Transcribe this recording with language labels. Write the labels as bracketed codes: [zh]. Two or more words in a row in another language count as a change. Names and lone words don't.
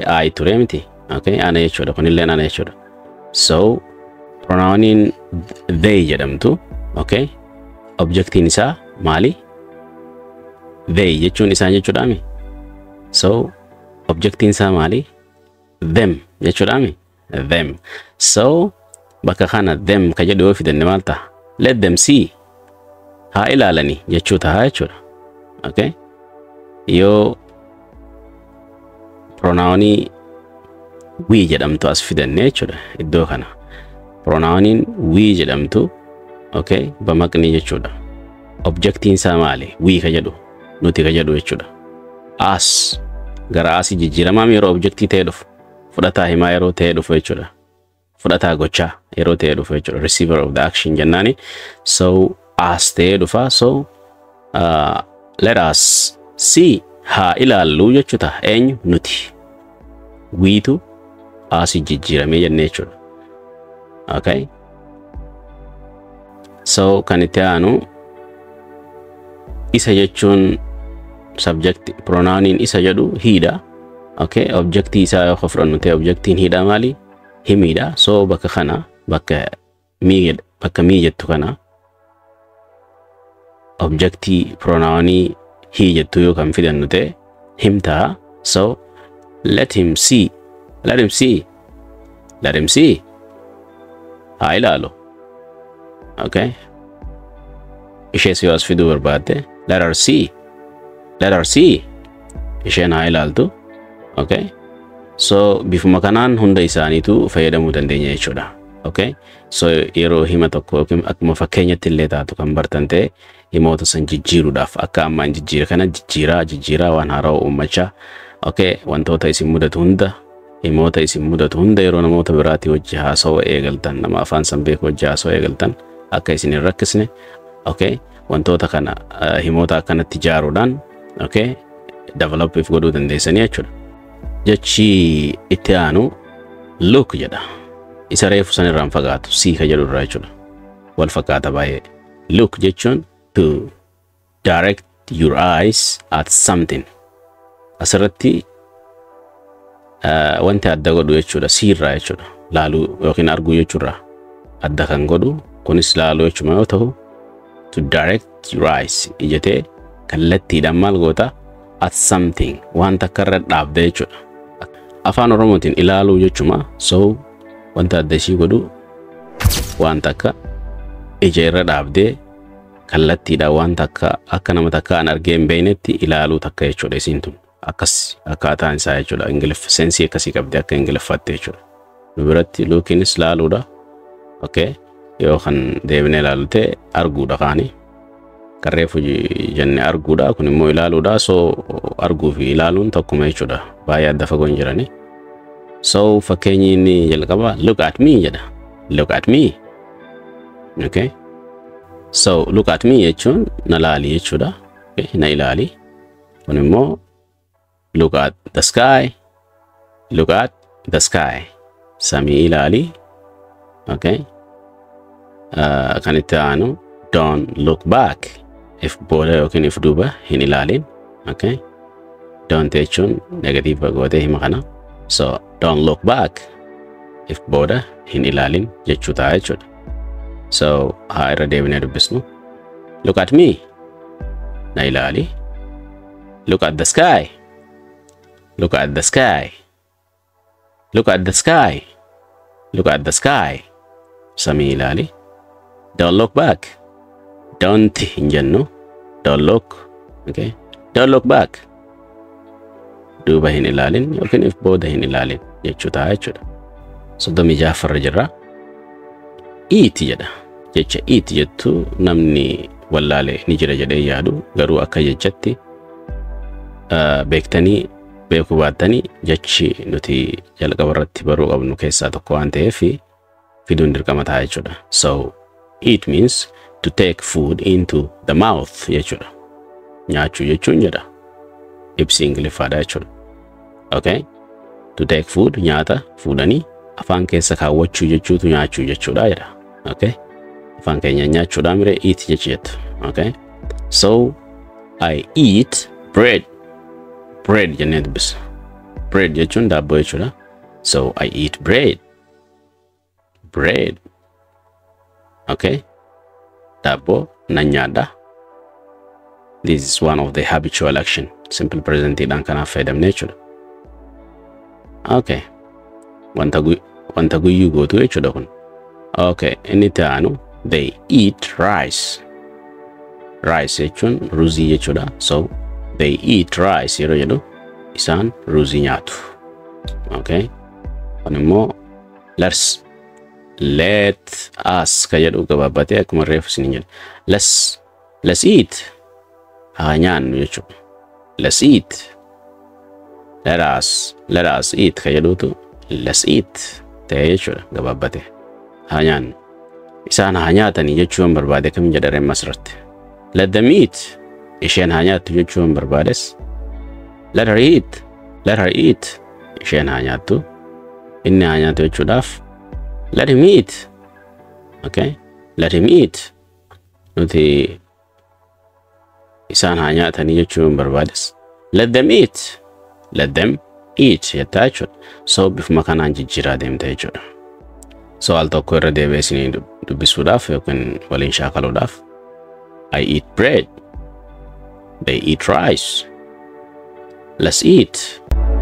[om] I ture miti. Okay, ana jechuudha. Kunillee ana jechuudha. So pronouniin they jedhamtu. Okay, objektiin isaa maali? They jechuun isaan jechuudhaami. So objektiin isaa maali? Them jechuudhaami. Them. So bakka kana them ka jedhu yoo fidanne maal ta'a? [en] Let them see. [om] Haa ilaalanii jechuu ta'a jechuudha. Okay? Yoo pronounii we jedhamtu as fidanne jechuudha iddoo kana. Pronouniin we jedhamtu okay bamaqni jechuudha. Objektiin isaa maali? We ka jedhu nuti ka jedhu jechuudha. As gara asii jijjiiramaam yeroo objektii ta'e dhufu fudhataa himaa yeroo ta'e dhufu jechuudha. Fudhataa gochaa yeroo ta'e dhufu jechuudha. [en] Receiver of the action jennaani. [om] So as ta'e dhufa. So [en] let us see [om] haa ilaallu jechuudha. Eenyu? Nuti. Wiitu asii jijjiiramee jennee jechuudha. Okay? So kan itti aanu isa jechuun subject pronouniin isa jedhu hiidha. Okay? Objektii isaa yoo fudhannu ta'e objektiin hiidha maali? Himiidha. So bakka kana bakka mii jettu kana objektii pronounii hii jettu yoo kan fidannu ta'e him ta'a. [en] So let him see. Let him see. Let him see. [om] Haa ilaalu. Okay? Ishees yoo as fiduu barbaadde [en] let her see. Let her see. [om] Isheen haa ilaaltu. Okay? So bifuma kanaan hunda isaaniitu fayyadamuu dandeenya jechuudha. Okay? So yeroo hima tokko akkuma fakkeenyatti illee taatu kan bartan ta'e himoota san jijjiiruudhaaf akka ammaan jijjiira kana jijjiiraa waan haaraa uumachaa. Okay? Wantoota isin mudatu hunda himoota isin mudatu hunda yeroo namoota biraatii wajji haasawaa eegaltan nama afaan san beeku wajji haasawaa eegaltan akka isin hin rakkisne. Okay? Wantoota kana himoota akkanatti ijaaruudhaan okay develop if godhuu dandeessanii jechuudha. Jechi itti aanu look jedha. Isa reefu san irraan fagaatu see ka jedhu irraa jechuudha. Wal fakkaata baay'ee. [en] Look jechuun to direct your eyes at something. [om] Asirratti wanti adda godhu jechuudha see irraa jechuudha. Laaluu yookiin arguu jechuudha. Adda kan godhu kunis laaluu jechuudha yoo ta'u [en] to direct your eyes [om] ijatee kallattiidhaan maal goota [en] at something [om] wanta akka irra dhaabde jechuudha. Afaan Oromootiin ilaaluu jechuudha. So wanta adda ishii godhu wanta akka ija irra dhaabdee kallattiidhaan wanta akka nama takka an argee hin beeknetti ilaaluu takka jechuudha isiin tun. Akkas akkaataan isaa jechuudha. Ingiliffaa sensii akkasii qabdi akka Ingiliffaatti jechuudha. Nu biratti lookiinis laaluudha. Okay? Yoo kan deebinee ilaalute arguudha kaani. Karreefu jenne arguudha kun immoo ilaaluudha. So arguu fi ilaaluun tokkuma jechuudha. Baay'ee adda fagoo hin jirani. So fakkeenyi inni jalqaba [en] look at me [om] jedha. [en] Look at me. Okay? So look at me [om] jechuun na laali jechuudha. [en] Okay? [om] Na ilaali. Kun immoo [en] look at the sky. Look at the sky. [om] Samii ilaali. [en] Okay? [om] Kan itti aanu [en] don't look back. [om] If booda yookiin if duuba hin ilaalin. Okay? Don't jechuun negative gootee hima kana. [en] So don't look back. [om] If booda hin ilaalin jechuu ta'a jechuudha. So haa irra deebinee dubbisnu. [en] Look at me. [om] Na ilaali. [en] Look at the sky. Look at the sky. Look at the sky. Look at the sky. [om] Samii ilaali. [en] Don't look back. [om] Don't hin jennu. [en] Don't look. Okay? Don't look back. [om] Duuba hin ilaalin yookiin if booda hin ilaalin jechuu ta'a jechuudha. 36 jirra. Eat jedha. Jecha eat jettu namni wallaale ni jira jedhee yaadu garuu akka jechatti beektanii beekuu baattanii jechi nuti jalqaba irratti baruu qabnu keessaa tokko waan ta'eef fiduun dirqama ta'a jechuudha. [en] So Eat means to take food into the mouth jechuudha. [om] Nyaachuu jechuun jedha. Ibsi Ingiliffaadha jechuudha. Okay? [en] To take food [om] nyaata fuudhanii afaan keessa kaawwachuu jechuutu nyaachuu jechuudha jedha. Okay? Afaan keenya nyaachuudha mire eat jechuudha. Okay? [en] So I eat bread. [om] Bread jennee dubbisa. Bread jechuun daabboo jechuudha. [en] So I eat bread. Bread. [om] Okay? Daabboo nan nyaadha. [en] This is one of the habitual action. [om] Simple present dhaan kanaaf fayyadamne jechuudha. Okay. Wanta guyyuu gootu jechuudha kun. [en] Okay. [om] Inni taanu [en] they eat rice. [om] Rice jechuun ruuzii jechuudha. So [en] they eat rice [om] yeroo jedhu isaan ruuzii nyaatu. Okay. Kun immoo [en] let us [om] ka jedhu gabaabbatee akkuma reefu isin jedha. [en] Let's eat. [om] Haa nyaannu jechuudha. [en] Let's eat. Let us eat [om] ka jedhutu [en] let's eat [om] ta'ee jechuudha gabaabbatee. Haa nyaannu. Isaan haa nyaatanii jechuun barbaade kam jedhareen masirratti. [en] Let them eat. [om] Isheen haa nyaattu jechuun barbaades. [en] Let her eat. [om] Isheen haa nyaattu. Inni haa nyaatu jechuudhaaf. [en] Let him eat. Okay? Let him eat. [om] Nuti isaan haa nyaatanii jechuun barbaades. [en] Let them eat. Let them eat [om] jettaa jechuudha. So bifuma kanaan jijjiiraa deemta jechuudha. So al tokko irra deebi'ee isinii dubbisuudhaaf yookiin waliin shaakaluudhaaf. [en] I eat bread. They eat rice. Let's eat.